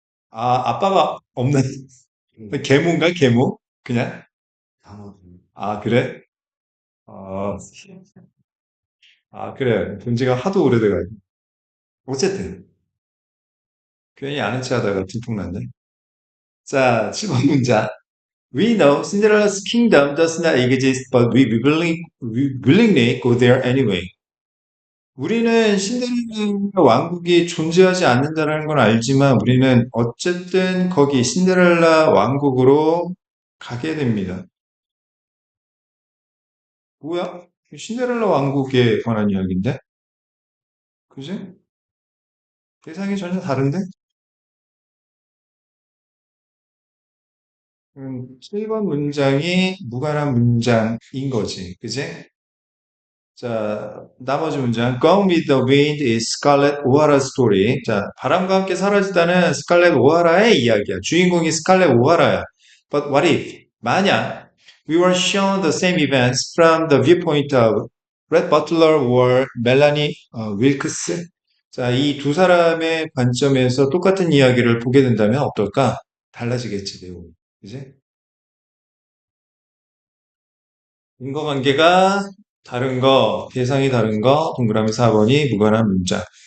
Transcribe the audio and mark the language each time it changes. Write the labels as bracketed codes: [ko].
[ko] 아빠가 없는, 계모인가, 계모? 그냥? 아, 그래? 아, 그래. 본 지가 하도 오래돼가지고. 어쨌든, 괜히 아는 체 하다가 들통났네. 자, 7번 문장. [en] We know Cinderella's kingdom does not exist, but we willingly go there anyway. [ko] 우리는 신데렐라 왕국이 존재하지 않는다는 건 알지만 우리는 어쨌든 거기 신데렐라 왕국으로 가게 됩니다. 뭐야? 신데렐라 왕국에 관한 이야기인데? 그지? 대상이 전혀 다른데? 7번 문장이 무관한 문장인 거지. 그지? 자, 나머지 문장. [en] Gone with the Wind is Scarlet O'Hara story. [ko] 자, 바람과 함께 사라지다는 스칼렛 오하라의 이야기야. 주인공이 스칼렛 오하라야. [en] But what if? [ko] 만약 [en] we were shown the same events from the viewpoint of Red Butler or Melanie Wilkes? [ko] 자, 이 두 사람의 관점에서 똑같은 이야기를 보게 된다면 어떨까? 달라지겠지, 내용이. 그지? 인과관계가 다른 거, 대상이 다른 거, 동그라미 4번이 무관한 문자.